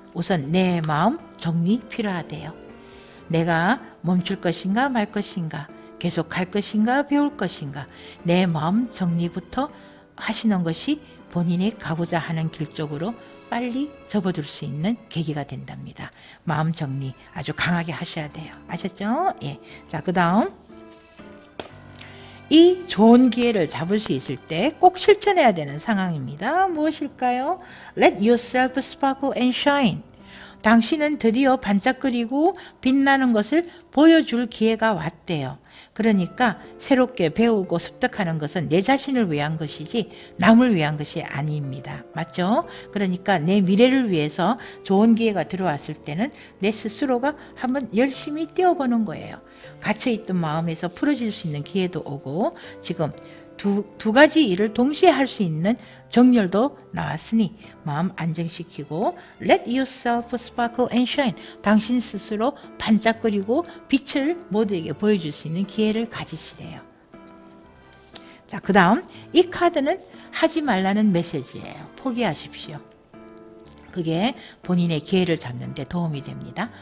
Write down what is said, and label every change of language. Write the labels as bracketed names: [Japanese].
[Korean] 우선 내 마음 정리 필요하대요. 내가 멈출 것인가 말 것인가, 계속 갈 것인가 배울 것인가, 내 마음 정리부터 하시는 것이 본인이 가고자 하는 길 쪽으로 빨리 접어들 수 있는 계기가 된답니다. 마음 정리 아주 강하게 하셔야 돼요. 아셨죠? 예. 자, 그 다음 이 좋은 기회를 잡을 수 있을 때 꼭 실천해야 되는 상황입니다. 무엇일까요? [English] Let yourself sparkle and shine. [Korean] 당신은 드디어 반짝거리고 빛나는 것을 보여줄 기회가 왔대요. 그러니까 새롭게 배우고 습득하는 것은 내 자신을 위한 것이지 남을 위한 것이 아닙니다. 맞죠? 그러니까 내 미래를 위해서 좋은 기회가 들어왔을 때는 내 스스로가 한번 열심히 뛰어보는 거예요. 갇혀있던 마음에서 풀어질 수 있는 기회도 오고, 지금 두 가지 일을 동시에 할 수 있는 정렬도 나왔으니 마음 안정시키고 [English] Let yourself sparkle and shine. [Korean] 당신 스스로 반짝거리고 빛을 모두에게 보여줄 수 있는 기회를 가지시래요. 자, 그 다음 이 카드는 하지 말라는 메시지예요. 포기하십시오. 그게 본인의 기회를 잡는 데 도움이 됩니다.